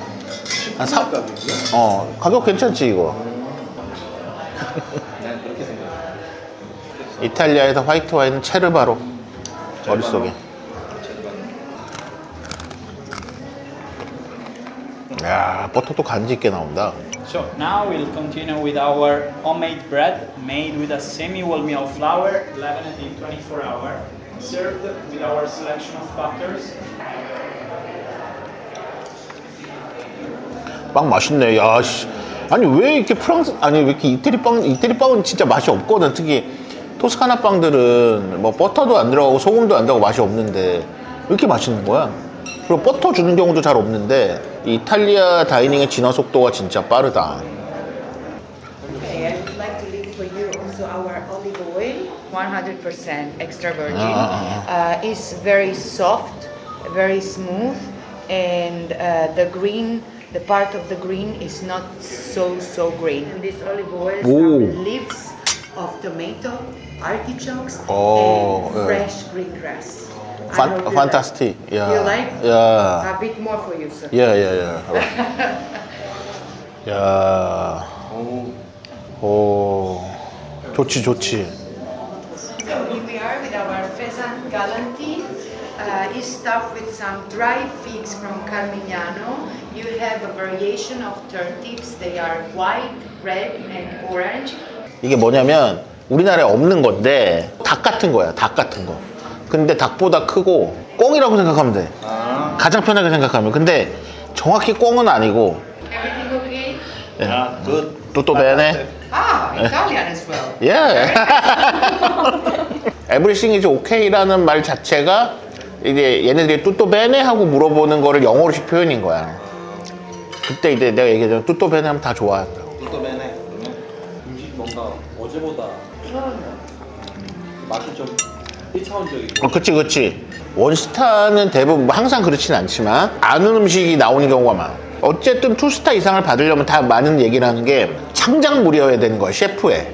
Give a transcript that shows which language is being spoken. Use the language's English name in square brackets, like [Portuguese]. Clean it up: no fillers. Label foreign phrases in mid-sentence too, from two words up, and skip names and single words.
[Korean] 한 3, 가격 괜찮지, 이거? 난 그렇게 생각해. 이탈리아에서 화이트 와인은 체르바로. 머릿속에. 야, 버터도 간지 있게 나온다. [English] So now we'll continue with our homemade bread made with a semi-whole meal flour, leavened in 24 hours, served with our selection of butters. [Korean] 빵 맛있네. 야, 씨. 아니 왜 이렇게 프랑스 아니 왜 이렇게 이태리 빵은 진짜 맛이 없거든. 특히 토스카나 빵들은 뭐 버터도 안 들어가고 소금도 안 들어가고 맛이 없는데 왜 이렇게 맛있는 거야? 그리고 버터 주는 경우도 잘 없는데 이 이탈리아 다이닝의 진화 속도가 진짜 빠르다. [English] Okay, I would like to leave for you also our olive oil, 100% extra virgin. It's very soft, very smooth, and the part of the green is not so green. And this olive oil is Ooh. from leaves of tomato, artichokes, Oh, and yeah. fresh green grass. I hope you Fantastic. like. Yeah. You like? Yeah. A bit more for you, sir. [Korean] 야. 야. 오. 좋지. [English] So here we are with our pheasant galantine. It's stuffed with some dried figs from Carmignano. You have a variation of turnips. They are white, red, and orange. [Korean] 이게 뭐냐면 우리나라에 없는 건데 닭 같은 거야. 닭 같은 거. 근데 닭보다 크고 꿩이라고 생각하면 돼. 가장 편하게 생각하면. 근데 정확히 꿩은 아니고. [English] Everything okay? 아, good. [Italian] tutto bene? [English] Ah, Italian as well. [Korean] 예. [English] Everything is okay [Korean] 라는 말 자체가 이제 얘네들이 [Italian] tutto bene [Korean] 하고 물어보는 거를 영어로식 표현인 거야. 그때 이제 내가 얘기했잖아. [Italian] tutto bene [Korean] 하면 다 좋아한다고. 또 매네. 음식 뭔가 어제보다 맛이 좀 1차원적이고 그치. 원스타는 대부분 뭐 항상 그렇진 않지만 아는 음식이 나오는 경우가 많아. 어쨌든 투스타 이상을 받으려면 다 많은 얘기를 하는 게 창작물이어야 되는 거야, 셰프에.